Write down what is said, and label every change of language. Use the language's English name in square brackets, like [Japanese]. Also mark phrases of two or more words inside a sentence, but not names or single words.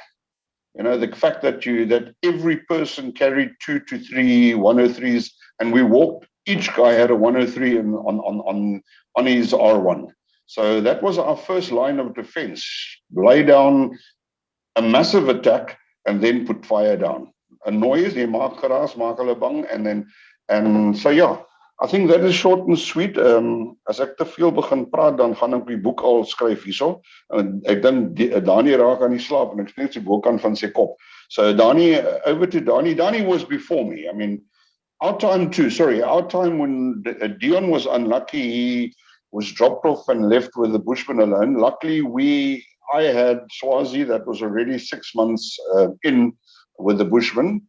[English] You know, the fact that every person carried 2 to 3 103s, and we walked. Each guy had a 103 on his R1. So that was our first line of defense: lay down a massive attack and then put fire down. A noise, [Afrikaans] jy maak geraas, maak hulle bang, [English] and so yeah. I think that is short and sweet. [Afrikaans] As ek te veel begin praat, dan gaan ek die boek al skryf hierso. Ek dink Dani raak aan die slaap en ek net sy bokant van sy kop. [English] So Dani, over to Dani. Dani was before me. I mean, our time when Dion was unlucky, he was dropped off and left with the Bushmen alone. Luckily, I had Swazi that was already 6 months in with the Bushmen.